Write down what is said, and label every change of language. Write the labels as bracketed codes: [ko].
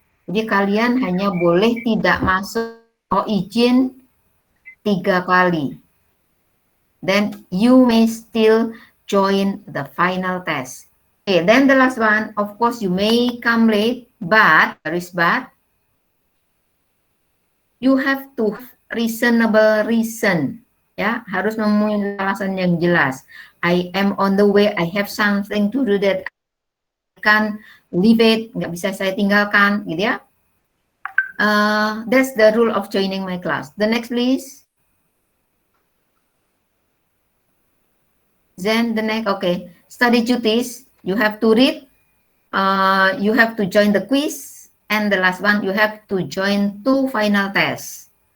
[id] Jadi kalian hanya boleh tidak masuk izin 3 kali. [en] Then you may still join the final test. Okay, then the last one, of course you may come late, but you have to have reasonable reason. [id] Ya, harus memenuhi alasan yang jelas. [en] I am on the way, I have something to do that I can't leave it, [id] nggak bisa saya tinggalkan, gitu ya. [en] That's the rule of joining my class. The next, please. Then the next, okay. Study duties, you have to read, you have to join the quiz, and the last one, you have to join 2 final tests.